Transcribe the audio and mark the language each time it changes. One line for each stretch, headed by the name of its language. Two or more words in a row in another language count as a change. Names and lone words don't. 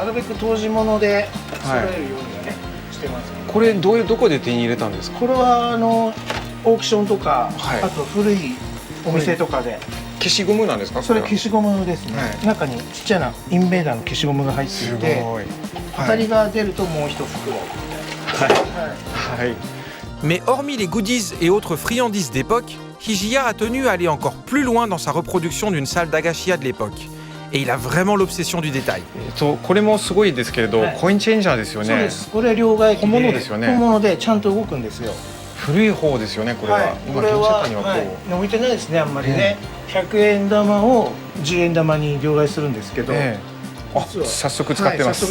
Japanese: なるべく当時もので揃えるようにはねしてます。これどこで手に入れたんですか？これはオークションとか、あと古いお店とかで。消しゴムなんですか？それ消しゴムですね。中にちっちゃなインベーダーの消しゴムが入っていて、当たりが出るともう一袋。
French: Mais hormis les goodies et autres friandises d'époque, Hijiya a tenu à aller encore plus loin dans sa reproduction d'une salle d'Agashia de l'époque. Et il a vraiment l'obsession du détail.
Japanese: これもすごいですけれど、コインチェンジャーですよね。そうです。これ両替機で本物ですよね。本物でちゃんと動くんですよ。古い方ですよね、これは。これは置いてないですね、あんまりね。100円玉を10円玉に両替するんですけど、早速使ってます。